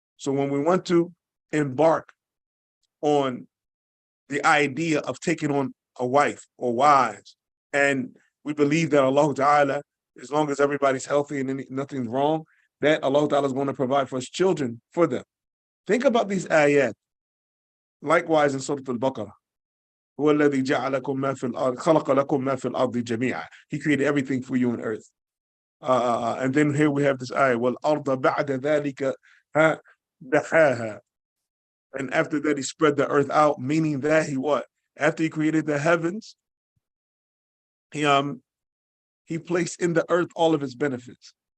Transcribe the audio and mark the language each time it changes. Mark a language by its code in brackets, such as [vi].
[en] So when we want to embark on the idea of taking on a wife or wives, and we believe that Allah Ta'ala, as long as everybody's healthy and nothing's wrong, that Allah Ta'ala is going to provide for us children for them. Think about these ayat. Likewise in Surah Al-Baqarah, [ar] هو الذي جعلكم ما في الأرض خلق لكم ما في الأرض جميعا. [en] He created everything for you on earth. And then here we have this ayah, [ar] وَالْأَرْضَ بَعْدَ ذَلِكَ دَحَاهَا. [en] And after that, He spread the earth out, meaning that He what? After He created the heavens, He placed in the earth all of its benefits.